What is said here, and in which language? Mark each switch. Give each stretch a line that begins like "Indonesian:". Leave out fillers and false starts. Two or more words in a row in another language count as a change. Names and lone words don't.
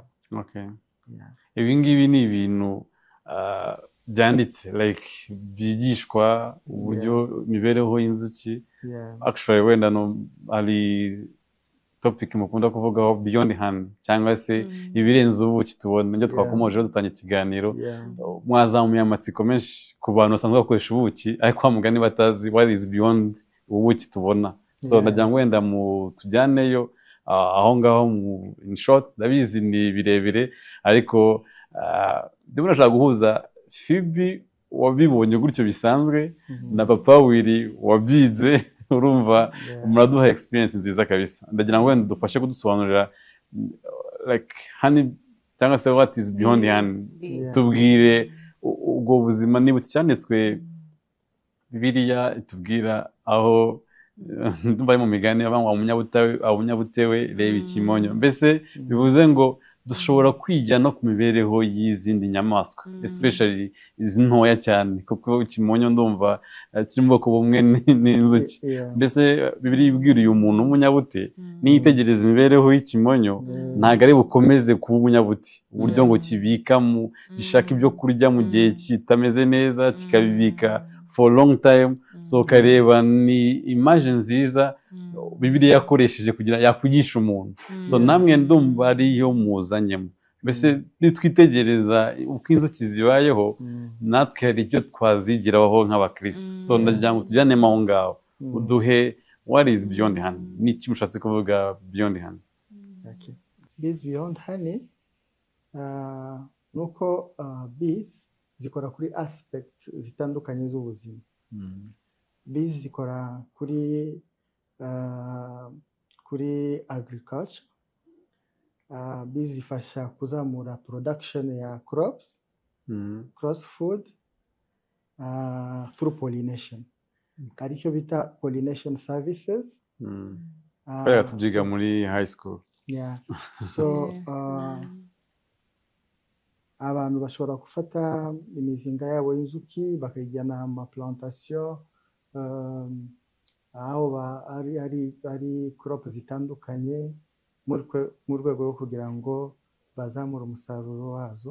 Kinyarwanda: Ibi ngibi ni ibintu byanditse like byigishwa uburyo imibereho y'inzuki. Actually wenda ari topic mukunda kuvugaho
English: beyond honey,
Kinyarwanda: cyangwa se ibirenze ubuki tubona. Nibyo twakomojeho dutanga ikiganiro. Mwazamuye amatsiko menshi ku bantu basanzwe bakoresha ubuki ariko kwa mugani batazi
English: what is beyond
Kinyarwanda: ubuki tubona. So ndagira ngo wenda tujyaneyo aho ngaho
English: in short.
Kinyarwanda: Ndabizi ni birebire ariko ndimo nashaka guhuza Phoebe wabibonye gutyo bisanzwe na Papa Willy wabyize. Urumva muraduha experience nziza kabisa. Ndagira ngo wenda dufashe kudusobanurira
English: like honey
Kinyarwanda: cyangwa se
English: what is beyond honey.
Kinyarwanda: Tubwire ubwo buzima nibutse cyanditswe Bibiliya itubwira aho ndumva mu migani abangwa umunyabutewe reba ikimonyo. Mbese bivuze ngo dushobora kwijya no ku mibereho y'izindi nyamaswa, especially izi ntoya cyane, kuko ikimonyo ndumva kiri mu bwoko bumwe n'inzuki. Mbese Bibiliya ibwira uyu muntu w'umunyabute niyitegereza imibereho y'ikimonyo ntabwo ari bukomeze kuba umunyabuti, uburyo ngo kibika gishaka ibyo kurya mu gihe kitameze neza kikabibika
English: for long time.
Kinyarwanda: So kareba ni image nziza Bibiliya yakoresheje kugira yakwigisha umuntu. So namwe ndumva ariyo muzanyemo. Mbese nitwitegereza uko inzuki zibayeho natwe hari icyo twazigiraho nk'abakristo. So ndagira ngo tujyanemo aho ngaho uduhe
English: what is beyond honey.
Kinyarwanda: Ni iki mushatse kuvuga
English: beyond honey? Bees beyond honey
Kinyarwanda: nuko bees zikora kuri aspect zitandukanye z'ubuzima. Bees zikora kuri agriculture. Bees zifasha kuzamura production ya
English: crops, cross food through pollination.
Kinyarwanda: Aricyo bita
English: pollination services.
Kinyarwanda: Tubyiga muri
English: high school.
Kinyarwanda: So abantu bashobora gufata imizinga yabo y'inzuki bakayijyana mu plantation aho ari crop zitandukanye mu rwego rwo kugira ngo bazamure umusaruro wazo.